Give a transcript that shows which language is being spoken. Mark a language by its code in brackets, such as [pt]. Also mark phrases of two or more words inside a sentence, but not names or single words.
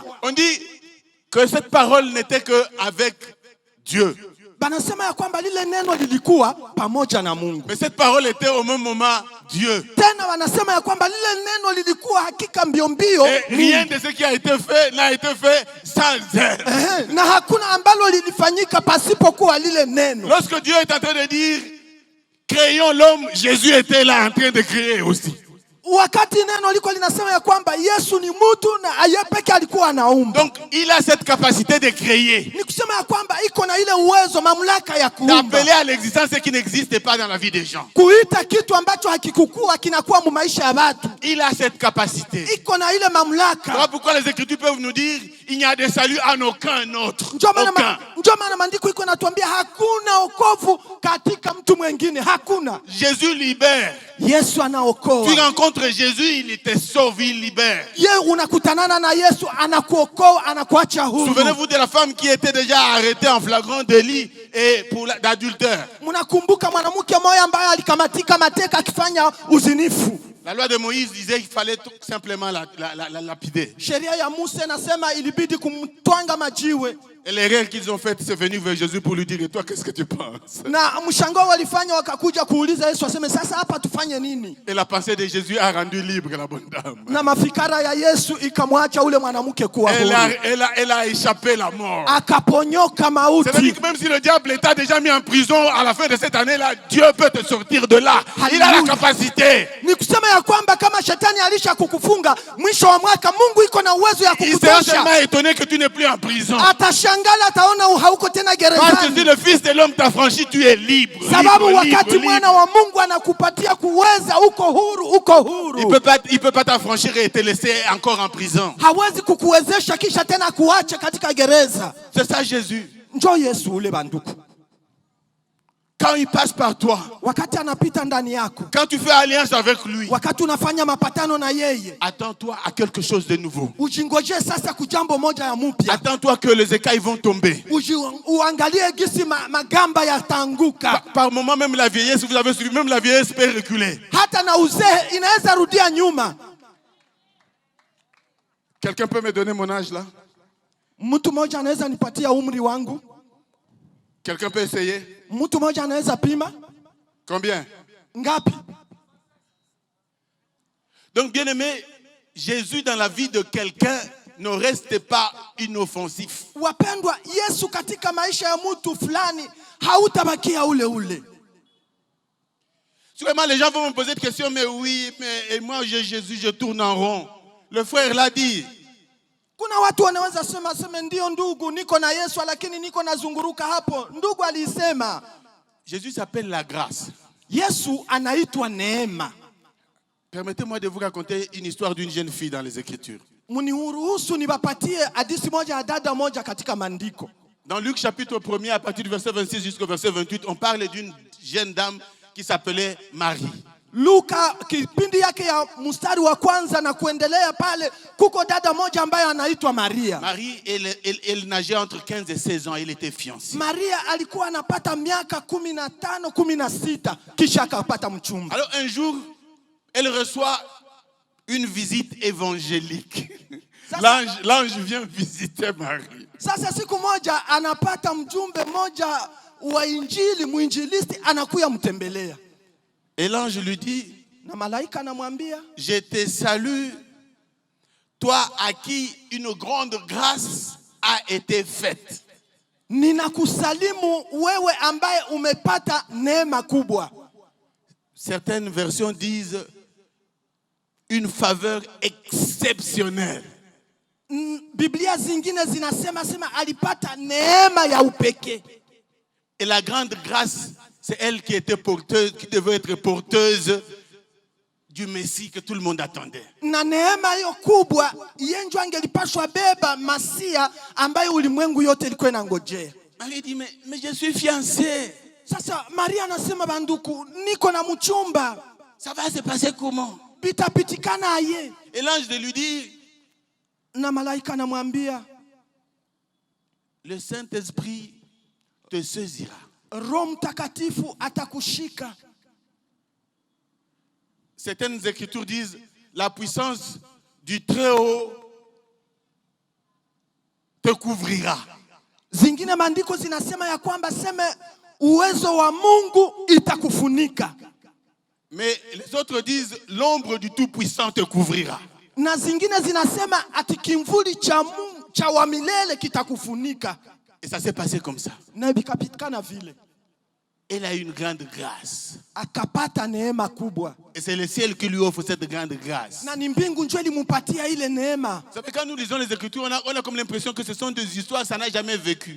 [fr] On dit que cette parole n'était que avec Dieu. [sw] Banasema ya kwamba lile neno lilikuwa pamoja na Mungu. [fr] Mais cette parole était au même moment Dieu. [sw] Tena wanasema ya kwamba lile neno lilikuwa hakika mbio mbio. [fr] Et rien de ce qui a été fait n'a été fait sans elle. [sw] Na hakuna ambalo lilifanyika pasipo kuwa lile neno. [fr] Lorsque Dieu est en train de dire créons l'homme, Jésus était là en train de créer aussi. [sw] Wakati neno liko linasema ya kwamba Yesu ni mtu na yeye peke alikuwa anaumba. [fr] Donc il a cette capacité de créer. [sw] Ni kusema ya kwamba iko na ile uwezo mamlaka ya kuumba. [fr] D'appeler à l'existence ce qui n'existe pas dans la vie des gens. [sw] Kuita kitu ambacho hakikukua kinakuwa mu maisha ya watu. [fr] Il a cette capacité. [sw] Iko na ile mamlaka. [fr] Voilà pourquoi les Écritures peuvent nous dire il n'y a de salut en aucun autre. [sw] Ndio maana maandiko iko natuambia hakuna wokovu katika mtu mwingine, hakuna. [fr] Jésus libère. [sw] Yesu anaokoa. [fr] Tu rencontres Jésus, il te sauve, il libère. [sw] Yeye unakutanana na Yesu anakuokoa, anakuacha huru. [fr] Souvenez-vous de la femme qui était déjà arrêtée en flagrant délit et pour d'adultère. [sw] Mnakumbuka mwanamke mmoja ambaye alikamatika mateka akifanya uzinifu. [fr] La loi de Moïse disait qu'il fallait tout simplement la lapider. [sw] Sheria ya Musa nasema ilibidi kumtwanga majiwe. [fr] Et l'erreur qu'ils ont faite, c'est venir vers Jésus pour lui dire et toi qu'est-ce que tu penses? [sw] Na mshangao walifanya wakakuja kuuliza Yesu aseme sasa hapa tufanye nini? [fr] Et la pensée de Jésus a rendu libre la bonne dame. [sw] Na mafikara ya Yesu ikamwacha ule mwanamke kuwa huru. [fr] Elle a échappé la mort. [sw] Akaponyoka mauti. [fr] C'est-à-dire que même si le diable t'a déjà mis en prison à la fin de cette année-là, Dieu peut te sortir de là. Il a la capacité. [sw] Ni kusema ya kwamba kama shetani alisha kukufunga mwisho wa mwaka Mungu iko na uwezo ya [fr] Il sera [sw] kukutosha. [fr] tellement étonné que tu n'es plus en prison. [sw] Atashangala ataona hauko tena gerezani. [fr] Parce que si le fils de l'homme t'a franchi, tu es libre. [sw] Sababu wakati mwana wa Mungu anakupatia kuweza uko huru, uko huru. [fr] Il peut pas t'affranchir et te laisser encore en prison. [sw] Hawezi kukuwezesha kisha tena kuacha katika gereza. [fr] C'est ça Jésus. [sw] Njoo Yesu ule banduku. [fr] Quand il passe par toi, [sw] wakati anapita ndani yako, [fr] quand tu fais alliance avec lui, [sw] wakati unafanya mapatano na yeye, [fr] attends-toi à quelque chose de nouveau. [sw] Ujingoje sasa kujambo moja ya mpya. [fr] Attends-toi que les écailles vont tomber. [sw] Uangalie gisi magamba yatanguka. [fr] Par moment même la vieillesse, vous avez suivi, même la vieillesse peut reculer. [sw] Hata na uzee inaweza rudia nyuma. [fr] Quelqu'un peut me donner mon âge là? [sw] Mtu mmoja anaweza nipatia umri wangu? [fr] Quelqu'un peut essayer? [sw] Mtu mmoja anaweza pima? [fr] Combien? [sw] Ngapi? [fr] Donc bien aimé, Jésus dans la vie de quelqu'un ne reste pas inoffensif. [sw] Wapendwa, Yesu katika maisha ya mtu fulani hautabakia ule ule. [fr] Sûrement les gens vont me poser des questions, mais oui, mais et moi j'ai Jésus, je tourne en rond. Le frère l'a dit. [sw] Kuna watu wanaweza sema ndio ndugu, niko na Yesu lakini niko nazunguruka hapo. Ndugu alisema. [fr] Jésus s'appelle la grâce. [sw] Yesu anaitwa neema. [fr] Permettez-moi de vous raconter une histoire d'une jeune fille dans les Écritures. [sw] Muniruhusu niwapatie hadithi moja ya dada moja katika maandiko. [fr] Dans Luc chapitre 1er, à partir du verset 26 jusqu'au verset 28, on parle d'une jeune dame qui s'appelait Marie. [sw] Luka kipindi yake ya mstari wa kwanza na kuendelea pale kuko dada moja ambaye anaitwa Maria. [fr] Marie, elle nageait entre 15 et 16 ans, elle était fiancée. [sw] Maria alikuwa anapata miaka 15, 16 kisha akapata mchumba. [fr] Alors un jour, elle reçoit une visite évangélique. L'ange vient visiter Marie. [sw] Sasa siku moja anapata mjumbe moja wa injili, mwinjilisti anakuya mtembelea. [fr] Et l'ange lui dit, [sw] na malaika anamwambia, [fr] je te salue, toi à qui une grande grâce a été faite. [sw] Ninakusalimu wewe ambaye umepata neema kubwa. [fr] Certaines versions disent une faveur exceptionnelle. [sw] Biblia zingine zinasema alipata neema ya upekee. [fr] Et la grande grâce, c'est elle qui était porteuse, qui devait être porteuse du Messie que tout le monde attendait. [sw] Na neema hiyo kubwa yenjo angelipashwa beba Masia ambaye ulimwengu yote ilikuwa inangojea. [fr] Marie dit mais je suis fiancée. [sw] Sasa Maria anasema banduku, niko na mchumba. [fr] Ça va se passer comment? [sw] Bitapitikana aye. [fr] Et l'ange de lui dit, [sw] na malaika anamwambia, [fr] le Saint-Esprit te saisira. [sw] Roho Mtakatifu atakushika. [fr] Certaines écritures disent la puissance du Très-Haut te couvrira. [sw] Zingine maandiko zinasema ya kwamba seme uwezo wa Mungu itakufunika. [fr] Mais les autres disent l'ombre du Tout-Puissant te couvrira. [sw] Na zingine zinasema ati kimvuli cha wa milele kitakufunika. [fr] Et ça s'est passé comme ça. [sw] Na bikapitikana vile. [fr] Elle a une grande grâce. [sw] Akapata neema kubwa. [fr] Et c'est le ciel qui lui offre cette grande grâce. [sw] Na ni mbingu njoo ilimpatia ile neema. [fr] Ça fait quand nous lisons les Écritures, on a comme l'impression que ce sont des histoires, ça n'a jamais vécu.